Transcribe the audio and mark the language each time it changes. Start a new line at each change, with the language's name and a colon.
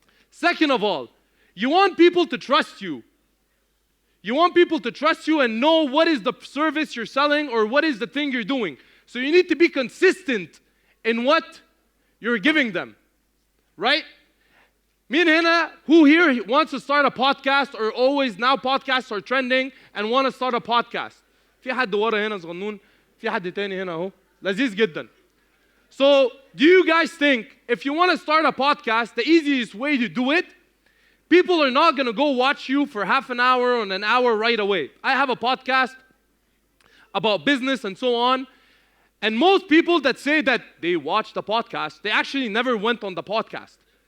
English: Second of all, you want people to trust you. You want people to trust you and know what is the service you're selling or what is the thing you're doing. So you need to be consistent in what you're giving them. Right? Min hina, who here wants to start a podcast or always now podcasts are trending and want to start a podcast?
Arabic: في حد ورا هنا صغنون في حد تاني هنا اهو لذيذ جدا.
English: So, do you guys think if you want to start a podcast, the easiest way to do it, people are not going to go watch you for half an hour or an hour right away. I have a podcast about business and so on, and most people that say that they watched the podcast, they actually never went on the podcast.